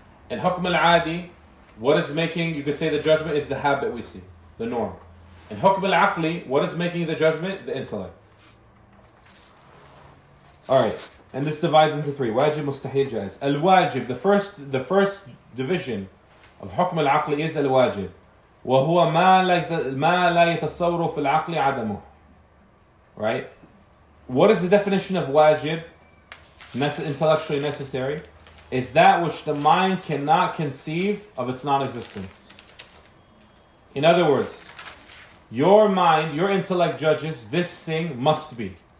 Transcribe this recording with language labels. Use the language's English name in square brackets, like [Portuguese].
[English] In حكم العادي, what is making, you could say the judgment is the habit we see, the norm. In حكم العقلي, what is making the judgment? The intellect. Alright, and this divides into three. Wajib, mustahil, jaiz. Al-wajib, the first division of حكم العقل is al-wajib. [Arabic] وهو ما لا يتصور في العقل عدمه. [English] Right? What is the definition of wajib? Intellectually necessary. Is that which the mind cannot conceive of its non-existence. In other words, your mind, your intellect judges this thing must be.